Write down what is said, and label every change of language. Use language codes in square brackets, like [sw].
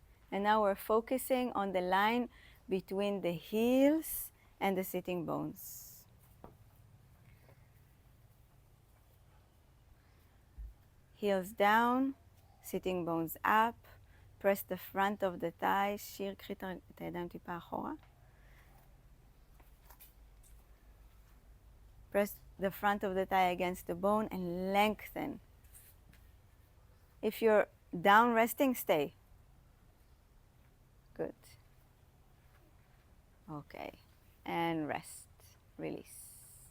[en] And now we're focusing on the line between the heels and the sitting bones. Heels down, sitting bones up. Press the front of the thigh. [he] שיר, קחי את הידיים טיפה אחורה. [en] Press the front of the thigh against the bone and lengthen. If you're down resting, stay. Good. Okay. And rest. Release.